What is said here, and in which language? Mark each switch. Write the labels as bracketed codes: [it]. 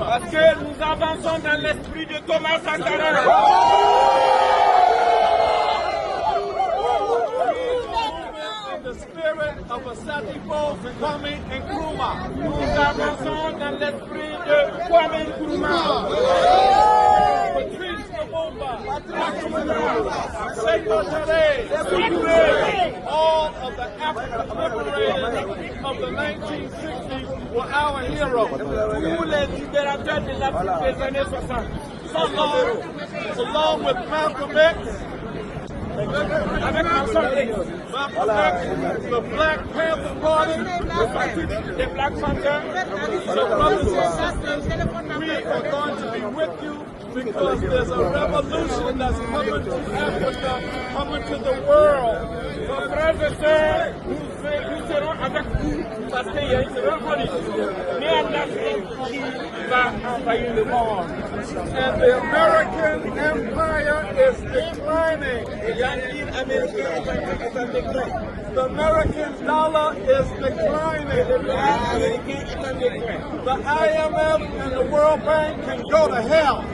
[fr] Parce que nous avançons dans l'esprit de Thomas Sankara. [en] The spirit of Asatipo, Kwame Nkrumah. [fr] Nous avançons dans l'esprit de Kwame Nkrumah. [en] Patrice Lumumba, Sekou Touré, all of the African liberators of the 1960s were our heroes. [fr] Tous les libérateurs de l'Afrique des années 60. [en] Along with Malcolm X, the Black Panther Party, the Black Panther, so brothers and sisters, we are going to be with you because there's a revolution that's coming to Africa, coming to the world. [fr] Nos frères et sœurs, nous serons avec vous parce qu'il y a une révolution, mais en Afrique qui va envahir le monde. [en] And the American empire is declining. The American dollar is declining. The IMF and the World Bank can go to hell.